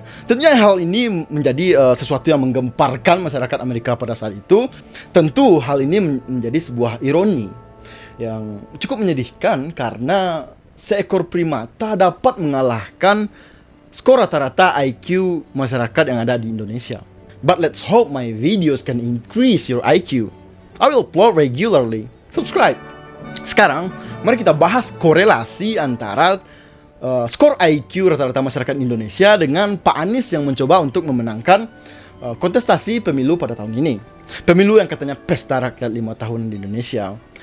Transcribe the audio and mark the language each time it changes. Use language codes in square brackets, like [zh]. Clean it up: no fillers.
[id] Tentunya hal ini menjadi sesuatu yang menggemparkan masyarakat Amerika pada saat itu. Tentu hal ini menjadi sebuah ironi yang cukup menyedihkan karena seekor primata dapat mengalahkan skor rata-rata IQ masyarakat yang ada di Indonesia. [en] But let's hope my videos can increase your IQ. I will upload regularly. Subscribe. [id] Sekarang, mari kita bahas korelasi antara skor IQ rata-rata masyarakat Indonesia dengan Pak Anies yang mencoba untuk memenangkan kontestasi pemilu pada tahun ini. Pemilu yang katanya pesta rakyat 5 tahun di Indonesia.